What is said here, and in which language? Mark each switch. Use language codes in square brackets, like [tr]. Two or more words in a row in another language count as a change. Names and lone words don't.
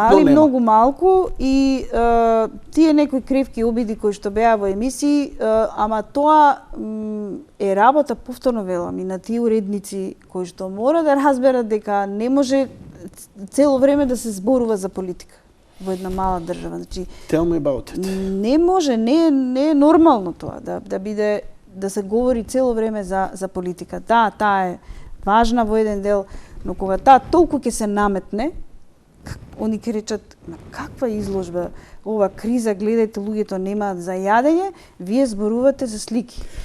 [mk] Има, али многу малку и тие некои кревки обиди кои што беа во емисии, ама тоа е работа, повторно велам, и на тие уредници кои што мора да разберат дека не може цело време да се зборува за политика во една мала држава. Значи, [en] tell me about it. [mk] Не може, не е нормално тоа да биде да се говори цело време за политика. Да, таа е важна во еден дел, но кога таа толку ќе се наметне, они ќе речат, каква изложба, ова криза, гледајте, луѓето немаат за јадење, вие зборувате за слики.